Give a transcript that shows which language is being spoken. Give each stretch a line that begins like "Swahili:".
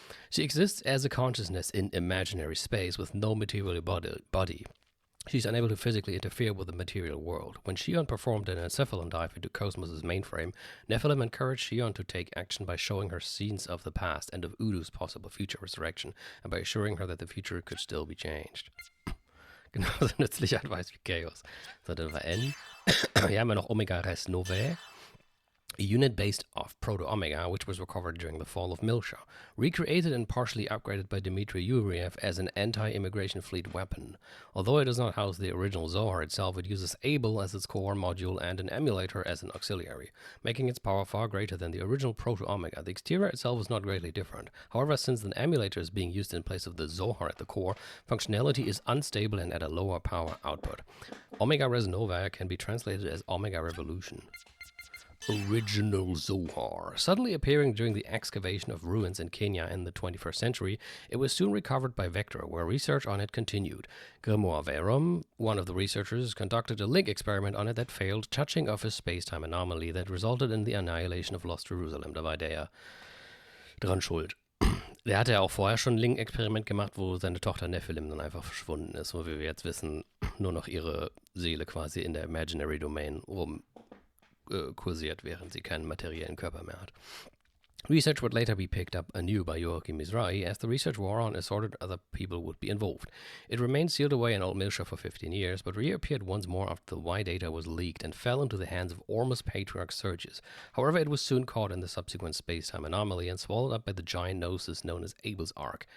English: She exists as a consciousness in imaginary space with no material body. She's unable to physically interfere with the material world. When Shion performed an encephalon dive into Cosmos' mainframe, Nephilim encouraged Shion to take action by showing her scenes of the past and of Udu's possible future resurrection, and by assuring her that the future could still be changed.
German: Genauso nützlicher Advice wie Chaos. So, das war N. Hier haben wir noch Omega Res Novae.
English: A unit based off Proto-Omega, which was recovered during the fall of Milsha, recreated and partially upgraded by Dmitry Yuriev as an anti-immigration fleet weapon. Although it does not house the original Zohar itself, it uses Able as its core module and an emulator as an auxiliary, making its power far greater than the original Proto-Omega. The exterior itself is not greatly different. However, since an emulator is being used in place of the Zohar at the core, functionality is unstable and at a lower power output. Omega Res Nova can be translated as Omega Revolution. Original Zohar. Suddenly appearing during the excavation of ruins in Kenya in the 21st century, it was soon recovered by Vector, where research on it continued. Grimoire Verum, one of the researchers, conducted a link experiment on it that failed, touching off a space-time anomaly that resulted in the annihilation of Lost Jerusalem.
German: Da war der dran schuld. Der hatte ja auch vorher schon ein Link-Experiment gemacht, wo seine Tochter Nephilim dann einfach verschwunden ist, wo wir jetzt wissen, nur noch ihre Seele quasi in der Imaginary Domain kursiert, während sie keinen materiellen Körper mehr hat.
English: Research would later be picked up anew by Joachim Mizrahi as the research wore on assorted other people would be involved. It remained sealed away in Old Milsha for 15 years, but reappeared once more after the Y data was leaked and fell into the hands of Ormus Patriarch Sergius. However, it was soon caught in the subsequent space-time anomaly and swallowed up by the giant gnosis known as Abel's Ark.